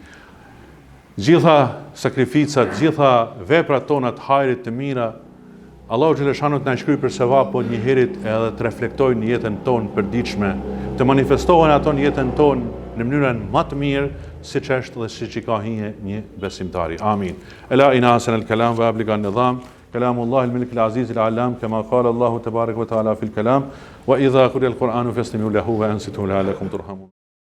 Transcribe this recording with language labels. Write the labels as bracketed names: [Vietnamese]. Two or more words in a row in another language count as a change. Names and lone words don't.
[Albanian] Gjitha sakrificat, gjitha veprat tona të hajrit të mira, Allahu xhaleshanuhu na shkruaj për sevap, po një herët edhe të reflektojnë në jetën tonë përditshme, të manifestohen ato në jetën tonë në mënyrën më të mirë, siç është dhe siç i ka hije një besimtari. [Arabic] آمين. ألا إن أحسن الكلام وأبلغ النظام كلام الله الملك العزيز العلام كما قال الله تبارك وتعالى في الكلام وإذا قرئ القرآن فاستمعوا له وأنصتوا لعلكم ترحمون.